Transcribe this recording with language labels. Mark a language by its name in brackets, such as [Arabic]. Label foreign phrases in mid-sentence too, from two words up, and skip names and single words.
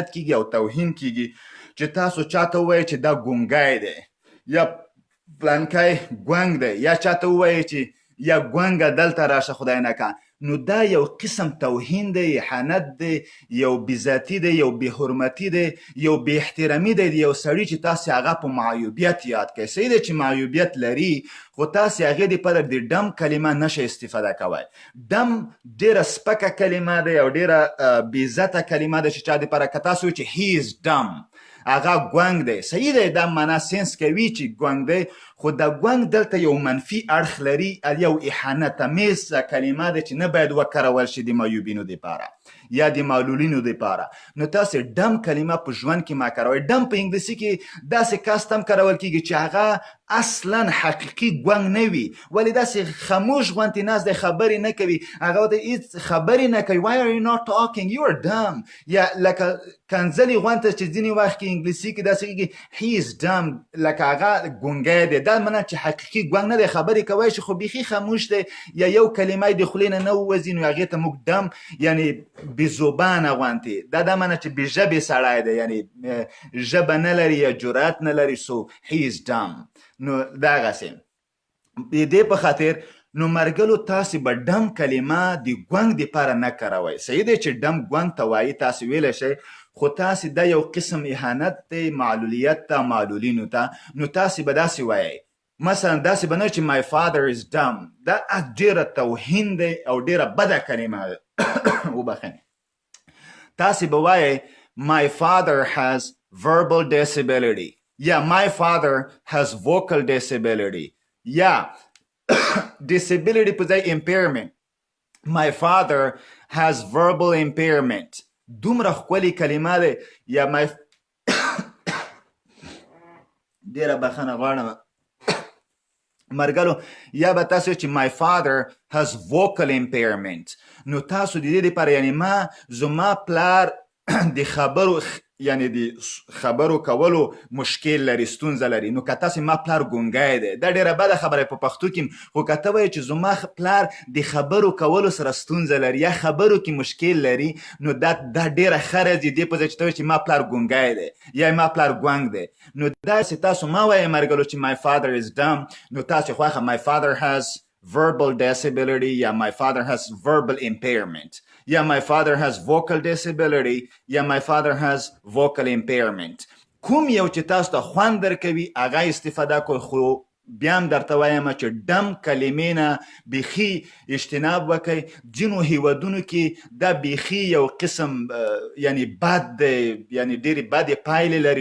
[Pashto] کېږي او توهین کېږي چې تاسو چاته ووایئ چې دا ګونګی دی یا پلانکی ګونګ دی، یا چاته ووایئ چې یا ګونګه دلته راشه خدای نکړه، نو دا یو قسم توهین دی، اهانت دی، یو بېزتي دی، یو بې حرمتي دی، یو بې احترامي دی د یو سړي چې تاسې هغه په معیوبیت یاد کړئ. صحیح دی چې معیوبیت لري خو تاسې هغې دپاره د ډم کلمه نشئ استفاده کوی. ډم ډېره سپکه کلمه دی او ډېره بېزته کلمه ده چې چا دپاره که تاسو وایئ چې [English] he is dumb [Pashto] هغه ګونګ دی. صحیح دی دا معنا سینس کوي چې ګونګ دی، خو دا ګونګ دلته یو منفي اړخ لري، یو اهانت امیزه کلمه ده چې نه باید وکارول شي د معیوبینو دپاره یا د معلولینو دپاره. نو تاسې ډم کلمه په ژوند کې مه کاروئ. ډم په انګلیسي کې داسې کس ته هم کارول کېږي چې هغه اصلا حقیقي ګونګ نه وي، ولې داسې خاموش غوندې ناست دی، خبرې نه کوي، هغه ورته هېڅ خبرې نه کوي. [English] why are you not talking you are dumb. [Pashto] یا لکه کنځلې غوندې چې ځینې وخت کې انګلیسي کې داسې کېږي [English] he is dumb، [Pashto] لکه هغه ګونګی دی. دا معنی چې حقیقي ګونګ نه دی، خبرې کوی شي خو بیخي خاموش دی، یا یو کلمه د خولې نه ووځي نو هغې ته موږ ډم یعنی بې زبانه غوندې. دا معنی چې بې ژبې سړی دی، یعنی ژبه نه لري یا جرأت نه لري. [English] so he is dumb. [Pashto] نو دغسې د دې په خاطر نو مرګلو تاسې به ډم کلمه د ګونګ دپاره نه کاروئ. صحیح دی چې ډم ګونګ ته وایي، تاسې ویلی شئ، خو تاسې دا یو قسم اهانت دی معلولیت ته، معلولینو ته. نو تاسې به داسې وایئ، مثلا داسې به نه چې [English] my father is dumb. [Pashto] دا ډېره توهین دی او ډېره بده کلمه ده. وبخښئ. تاسې به وایئ [English] my father has verbal disability [Pashto] یا [English] my father has vocal disability [Pashto] یا disability په ځای impairment. [English] my father has verbal impairment. [Pashto] دومره ښکلې کلمه ده. یا my ډېره بخښنه غواړم مرګلو. یا به تاسو چې [English] my father has vocal impairment. [Pashto] نو تاسو د دې لپاره یعنی زما پلار د خبرو یعنی د خبرو کولو مشکل لري، ستونزه لري. نو که تاسې ما پلار ګونګی دی، دا ډېره بده خبره په پښتو کې. خو که ته وایې چې زما پلار د خبرو کولو سره ستونزه لري یا خبرو کې مشکل لري، نو دا ډېره ښه راځي دې په ځای چې ته وایې چې ما پلار ګونګی دی یا ما پلار ګونګ دی. نو داسې تاسو ما وایئ مرګلو چې [English] my father is dumb، [Pashto] نو تاسې خوښه [English] my father has verbal disability [Pashto] یا [English] my father has verbal impairment [Pashto] یا [English] my father has vocal disability [Pashto] یا [English] my father has vocal impairment. [Pashto] کوم یو چې تاسو ته خوند درکوي هغه استفاده کوئ، خو بیا هم درته وایم چې ډم کلمې نه بیخي اجتناب وکئ. ځینو هیوادونو کې دا بیخي یو قسم یعنی بد دی، یعنی ډېرې بدې پایلې لري.